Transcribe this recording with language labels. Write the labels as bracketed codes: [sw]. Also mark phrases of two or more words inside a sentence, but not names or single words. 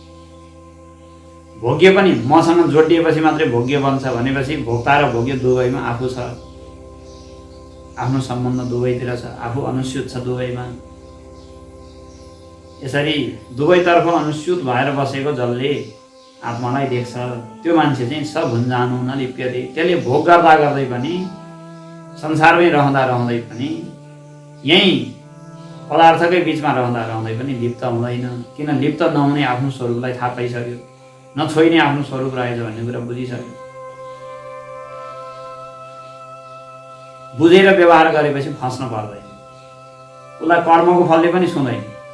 [ne] भोग्य पनि मसँग जोडिएपछि मात्रै भोग्य बन्छ भनेपछि भोक्ता र भोग्य दुवैमा आफू छ, आफ्नो सम्बन्ध दुवैतिर छ, आफू अनुस्यूत छ दुवैमा। यसरी दुवैतर्फ अनुस्यूत भएर बसेको जसले आत्मालाई देख्छ त्यो मान्छे चाहिँ [sa] स भुञ्जानु न लिप्यते। [ne] त्यसले भोग गर्दा गर्दै पनि, संसारमै रहँदा रहँदै पनि, यही पदार्थकै बिचमा रहँदा रहँदै पनि लिप्त हुँदैन। किन लिप्त नहुने आफ्नो स्वरूपलाई थाहा पाइसक्यो, नछोइने आफ्नो स्वरूप रहेछ भन्ने कुरा बुझिसक्यो। बुझेर व्यवहार गरेपछि फस्न पर्दैन, उसलाई कर्मको फलले पनि छुँदैन।